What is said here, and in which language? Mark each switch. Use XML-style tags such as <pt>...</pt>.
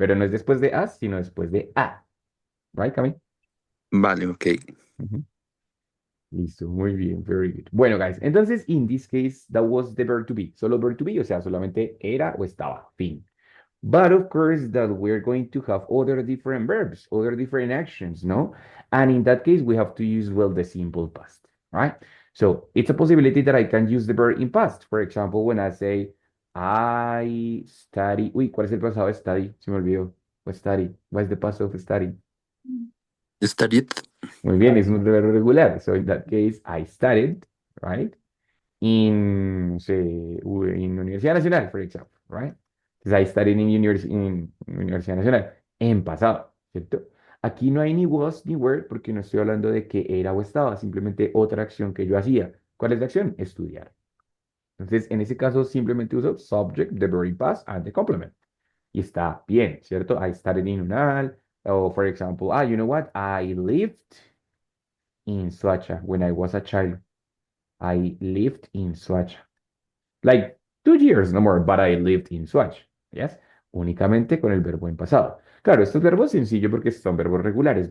<es>Pero no es después de A, sino después de A.</es> <en>Right, Cami?</en> <es>Vale, ok. Ujú. Listo, muy bien,</es> <en>very good.</en> <es>Bueno,</es> <en>guys,</en> <es>entonces,</es> <en>in this case, that was the verb to be.</en> <es>Solo verb to be, o sea, solamente era o estaba, fin.</es> <en>But of course, that we're going to have other different verbs, other different actions, no? And in that case, we have to use, well, the simple past, right? So it's a possibility that I can use the verb in past. For example, when I say, I study.</en> <es>Uy, ¿cuál es el pasado de study? Se me olvidó.</es> <en>What study? What is the past of study? Studied.</en> <es>Muy bien, es un verbo regular.</es> <en>So in that case, I studied, right? In, say, in Universidad Nacional, for example, right?</en> <es>Entonces,</es> <en>I studied in Universidad Nacional,</en> <es>en pasado, ¿cierto? Aquí no hay ni was ni were porque no estoy hablando de que era o estaba, simplemente otra acción que yo hacía. ¿Cuál es la acción? Estudiar. Entonces, en ese caso, simplemente uso</es> <en>subject, the very past, and the complement.</en> <es>Y está bien, ¿cierto?</es> <en>I studied in UNAL, or for example, you know what? I lived in Soacha when I was a child. I lived in Soacha. Like 2 years, no more, but I lived in Soacha. Yes?</en> <es>Únicamente con el verbo en pasado. Claro, estos verbos sencillos porque son verbos regulares.</es>